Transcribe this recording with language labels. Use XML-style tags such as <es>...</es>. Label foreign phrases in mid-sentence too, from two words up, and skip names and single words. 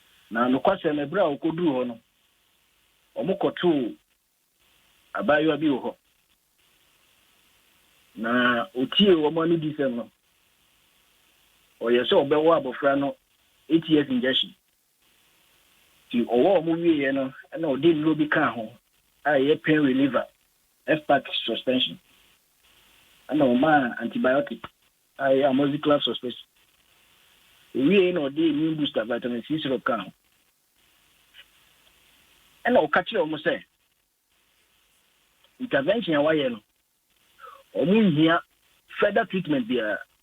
<ak>Na nokwasɛm, ɛberɛ a ɔkɔduu hɔ no, ɔmo kɔtoo abaayewa bi wɔ hɔ. Na otiee wɔn anidisɛm no, ɔyɛ sɛ ɔbɛwɔ abɔfra no</ak> <en>eight years injection.</en> <ak>Nti ɔwɔ a ɔmo wieɛ no, ɛna ɔde nnuro bi kaa ho a ɛyɛ</ak> <en>pain reliever, F-Pack suspension.</en> <ak>Ɛna ɔmaa antibiotic a ɛyɛ</ak> <en>amoxicillin suspension.</en> <ak>Owieɛ na ɔde</ak> <en>immune booster, vitamin C syrup</en> <ak>kaa ho. Ɛna ɔka kyerɛɛ ɔmo sɛ, intervention a wayɛ no, ɔmo nhia</ak> <en>further treatment</en> <ak>biara.</ak>